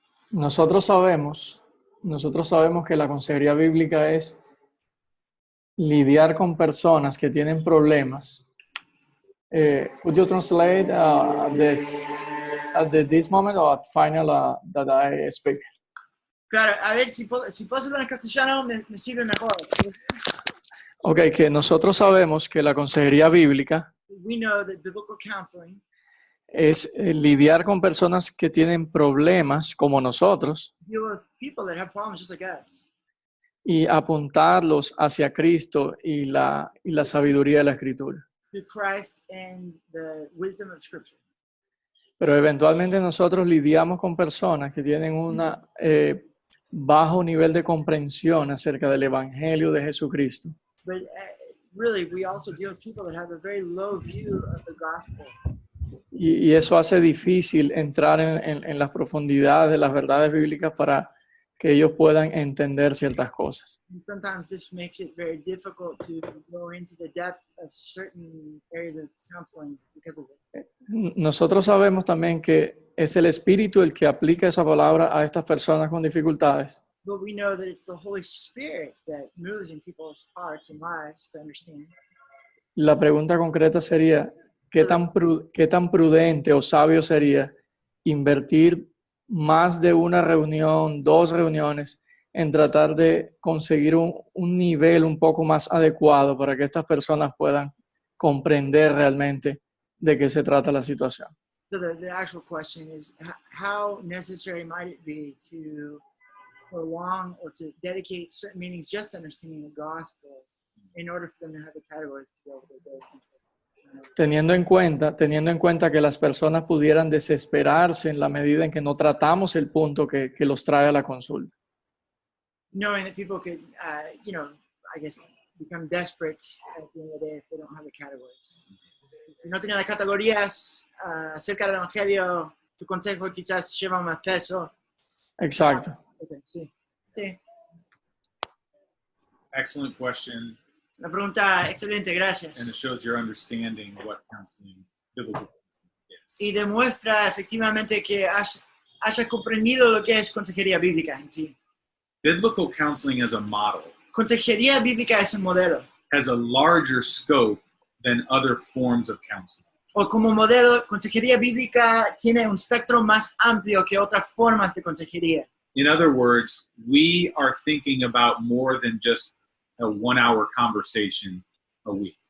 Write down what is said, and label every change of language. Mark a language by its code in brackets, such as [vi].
[es] Nosotros sabemos que la consejería bíblica es lidiar con personas que tienen problemas. [en] Could you translate this at this moment or at final that I speak? [es] Claro, a ver, si puedo hablar en castellano me sirve mejor. Ok, que nosotros sabemos que la consejería bíblica [en] We know that biblical counseling [es] es lidiar con personas que tienen problemas como nosotros [en] deal with people that have problems just like us, [es] y apuntarlos hacia Cristo y la sabiduría de la Escritura. [en] to Christ and the wisdom of Scripture. [es] Pero eventualmente nosotros lidiamos con personas que tienen un bajo nivel de comprensión acerca del Evangelio de Jesucristo. [en] But really, we also deal with people that have a very low view of the gospel. [es] Y eso hace difícil entrar en las profundidades de las verdades bíblicas para que ellos puedan entender ciertas cosas. [en] And sometimes this makes it very difficult to go into the depth of certain areas of counseling because of it. [es] Nosotros sabemos también que es el Espíritu el que aplica esa palabra a estas personas con dificultades. [en] But we know that it's the Holy Spirit that moves in people's hearts and lives to understand. [es] La pregunta concreta sería, ¿qué tan prudente o sabio sería invertir más de una reunión, 2 reuniones, en tratar de conseguir un nivel un poco más adecuado para que estas personas puedan comprender realmente de qué se trata la situación? [en] So the actual question is, how necessary might it be to prolong or to dedicate certain meetings just to understanding the gospel in order for them to have the categories to be able to go into? [es] Teniendo en cuenta que las personas pudieran desesperarse en la medida en que no tratamos el punto que los trae a la consulta. [en] Knowing that people could, I guess, become desperate at the end of the day if they don't have the categories. [es] Si no tienen las categorías acerca del Evangelio, tu consejo quizás lleva más peso. Exacto. Okay, sí. Sí. [en] Excellent question, [es] Una pregunta excelente, gracias. [en] and it shows your understanding what counseling biblical is. [es] Y demuestra efectivamente que haya comprendido lo que es consejería bíblica en sí. [en] Biblical counseling as a model [es] Consejería bíblica es un modelo. [en] has a larger scope than other forms of counseling. [es] O como modelo, consejería bíblica tiene un espectro más amplio que otras formas de consejería. [en] In other words, we are thinking about more than just a 1-hour conversation a week.